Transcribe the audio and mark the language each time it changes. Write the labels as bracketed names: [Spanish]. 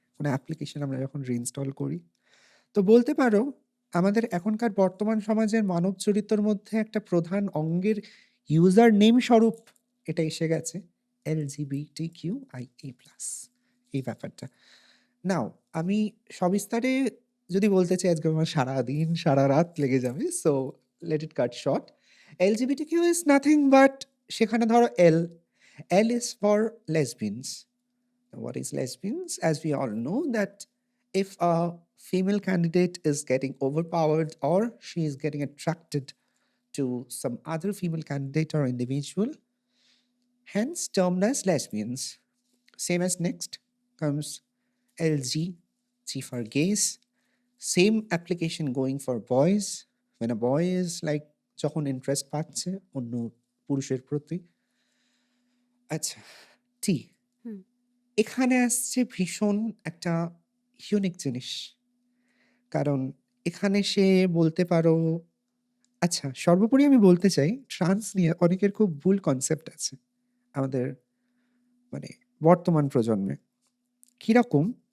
[Bangla] কোনো অ্যাপ্লিকেশন আমরা যখন রিইনস্টল করি। তো বলতে পারো আমাদের এখনকার বর্তমান সমাজের মানব চরিত্রের মধ্যে একটা প্রধান অঙ্গের ইউজার নেম স্বরূপ এটা এসে গেছে LGBTQIA+, এই ব্যাপারটা। নাও আমি সবিস্তারে যদি বলতে চাই আজকে আমার সারাদিন সারারাত লেগে যাবে। [English] So let it cut short. LGBTQ is nothing but, [Bangla] সেখানে ধরো [English] L is for lesbians. What is lesbians? As we all know that if a female candidate is getting overpowered or she is getting attracted to some other female candidate or individual, hence termed as lesbians. Same as next comes LG, G for gays. Same application going for boys. When a boy is like [Bangla] যখন interest পাচ্ছে অন্য পুরুষের প্রতি। আচ্ছা, টি হুম। এখানে আসছে ভীষণ একটা ইউনিক জিনিস। কারণ এখানে সে বলতে পারো, আচ্ছা সর্বোপরি আমি বলতে চাই ট্রান্স নিয়ে অনেকের খুব ভুল কনসেপ্ট আছে আমাদের মানে বর্তমান প্রজন্মে। কিরকম?